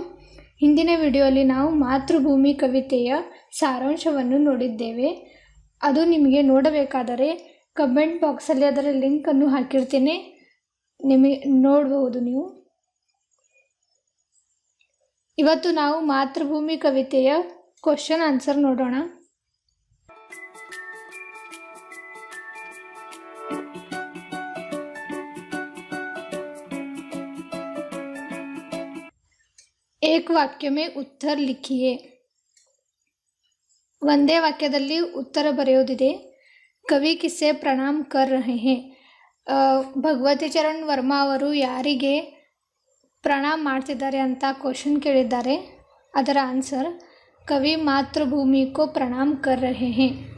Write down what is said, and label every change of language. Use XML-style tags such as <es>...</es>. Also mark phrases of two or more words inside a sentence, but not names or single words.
<kn>ಹಿಂದಿನ ವಿಡಿಯೋಲಿ ನಾವು ಮಾತೃಭೂಮಿ ಕವಿತೆಯ ಸಾರಾಂಶವನ್ನು ನೋಡಿದ್ದೇವೆ. ಅದು ನಿಮಗೆ ನೋಡಬೇಕಾದರೆ</kn> <en>comment boxಲ್ಲಿ</en> <kn>ಅದರ ಲಿಂಕನ್ನು ಹಾಕಿರ್ತೀನಿ, ನಿಮಗೆ ನೋಡಬಹುದು ನೀವು. ಇವತ್ತು ನಾವು ಮಾತೃಭೂಮಿ ಕವಿತೆಯ</kn> <en>question answer</en> <kn>ನೋಡೋಣ.</kn> <hi>एक वाक्य में उत्तर लिखिए.</hi> <kn>ಒಂದೇ ವಾಕ್ಯದಲ್ಲಿ ಉತ್ತರ ಬರೆಯೋದಿದೆ.</kn> <hi>कवि किसे प्रणाम कर रहे हैं.</hi> <kn>ಭಗವತಿ ಚರಣ್ ವರ್ಮಾ ಅವರು ಯಾರಿಗೆ ಪ್ರಣಾಮ್ ಮಾಡ್ತಿದ್ದಾರೆ ಅಂತ ಕ್ವಶನ್ ಕೇಳಿದ್ದಾರೆ. ಅದರ ಆನ್ಸರ್</kn> <hi>कवि मातृभूमि को प्रणाम कर रहे हैं.</hi>